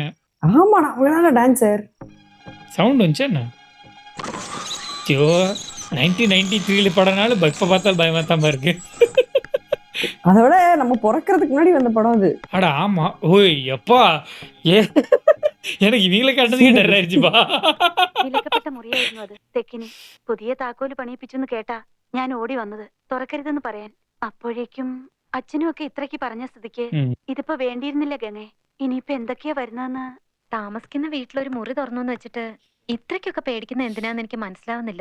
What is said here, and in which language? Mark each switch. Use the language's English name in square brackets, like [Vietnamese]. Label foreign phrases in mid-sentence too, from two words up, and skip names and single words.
[Tamil] ஆமாடா அவங்களால டான்சர். சவுண்ட் வந்துச்சு என்ன? ஐயோ 1993 படம்னால இப்போ பார்த்தாலும் பயமா தான் இருக்கு. அதை விட நம்ம பிறக்கிறதுக்கு முன்னாடி வந்த படம் அது. அட ஆமா. ஓய் எப்பா ஏ எனக்கு இவங்களை கண்டது டர் ஆயிருச்சுப்பா. [Malayalam] വിലക്കപ്പെട്ട മുറിയായിരുന്നു അത്. തെക്കിനി പുതിയ താക്കോല് പണിയിപ്പിച്ചെന്ന് കേട്ടാ ഞാൻ ഓടി വന്നത് തുറക്കരുതെന്ന് പറയാൻ. അപ്പോഴേക്കും അച്ഛനും ഒക്കെ ഇത്രയ്ക്ക് പറഞ്ഞ സ്ഥിതിക്ക് ഇതിപ്പോ വേണ്ടിയിരുന്നില്ല ഗംഗേ. ഇനിയിപ്പോ എന്തൊക്കെയാ വരുന്നതെന്ന്. താമസിക്കുന്ന വീട്ടിലൊരു മുറി തുറന്നു വെച്ചിട്ട് ഇത്രയ്ക്കൊക്കെ പേടിക്കുന്ന എന്തിനാന്ന് എനിക്ക് മനസ്സിലാവുന്നില്ല.